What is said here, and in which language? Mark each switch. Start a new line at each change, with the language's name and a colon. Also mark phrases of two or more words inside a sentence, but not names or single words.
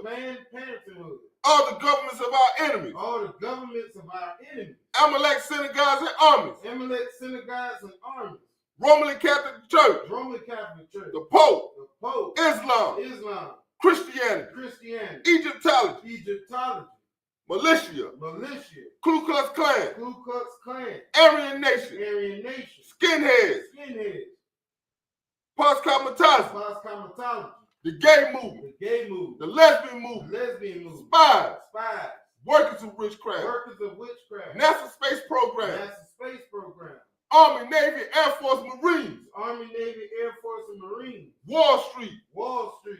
English: Planned Parenthood, all the governments of our enemies, all the governments of our enemies, Amalek synagogues and armies, Amalek synagogues and armies, Roman Catholic Church, Roman Catholic Church, the Pope, the Pope, Islam, Christianity, Christianity, Egyptology, Egyptology, militia, militia, Ku Klux Klan, Ku Klux Klan, Aryan Nation, Aryan Nation, skinheads, skinheads, post-comitazi, post-comatology, the gay movement, the gay movement, the lesbian the movement, lesbian movement, spies, spies, workers of witchcraft, workers of witchcraft, NASA space program, NASA space program, Army, Navy, Air Force, Marines, Army, Navy, Air Force, and Marines, Wall Street, Wall Street,